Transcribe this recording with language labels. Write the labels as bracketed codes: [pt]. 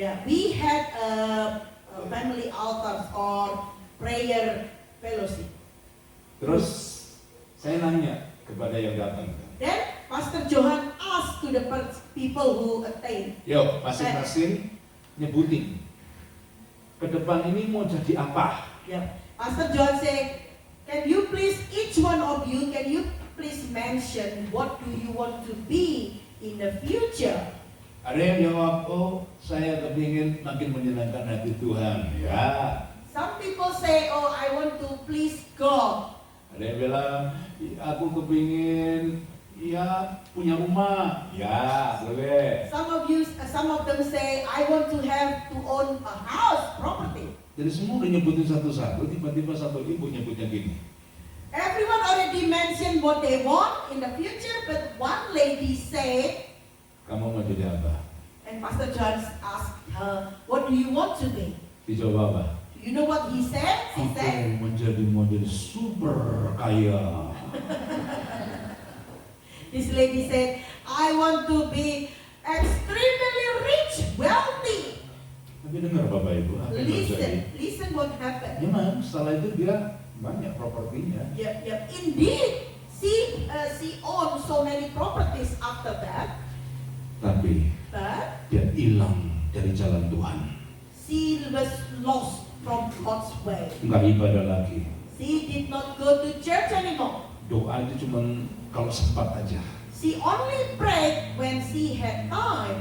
[en] yeah, we had a family altars or prayer fellowship. [id] Terus saya nanya kepada yang datang. [en] Then Pastor Johan asked to the people who attain. [id] Yuk, masing-masing nyebutin. Ke depan ini mau jadi apa? [en] Yeah, Pastor Johan said, can you please, each one of you, can you please mention what do you want to be in the future? [id] Ada yang jawab, oh saya kepingin makin menyenangkan hati Tuhan. Ya. [en] Some people say, oh I want to please God. [id] Ada yang bilang, aku kepingin ya punya rumah. Ya, boleh. [en] Some of them say, I want to own a house, property. [id] Jadi semua udah nyebutin satu-satu, tiba-tiba satu ibu nyebutnya gini. [en] Everyone already mentioned what they want in the future, but one lady said, [id] Kamu mau jadi apa? [en] and Pastor John asked her, what do you want to be? [id] Dijawab apa? [en] Do you know what he said? She said, [id] Aku menjadi model super kaya. [en] this lady said, I want to be extremely rich, wealthy. [id] Tapi dengar Bapak Ibu, apa yang terjadi? [en] Listen what happened. [id] Memang setelah itu dia banyak propertinya. [en] Yep. Indeed, she owned so many properties after that, [id] Tapi [en] but [id] dia hilang dari jalan Tuhan. [en] she was lost from God's way. [id] Enggak ibadah lagi. [en] She did not go to church anymore. [id] Doa itu cuma kalau sempat aja. [en] She only prayed when she had time.